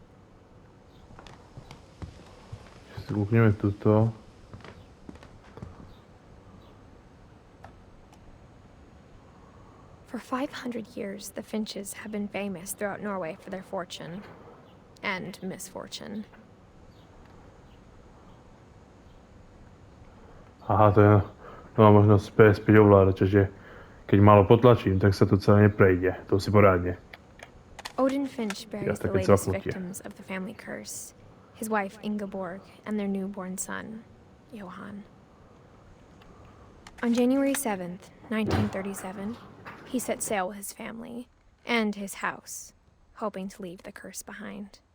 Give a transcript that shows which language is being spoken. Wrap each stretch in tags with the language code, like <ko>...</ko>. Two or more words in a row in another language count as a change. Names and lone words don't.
<sk>Si kúkneme tuto.</sk> <en>For 500 years, the Finches have been famous throughout Norway for their fortune and misfortune.</en> <sk>Aha, to má možnosť späť ovládať, čiže keď malo potlačím, tak sa to celé neprejde. To si porádne.</sk> <en>Odin Finch buries the</en> <sk>také</sk> <en>latest</en> <sk>cvaknutie.</sk> <en>victims of the family curse, his wife Ingeborg and their newborn son, Johan. On January 7th, 1937, he set sail with his family and his house, hoping to leave the curse behind.</en>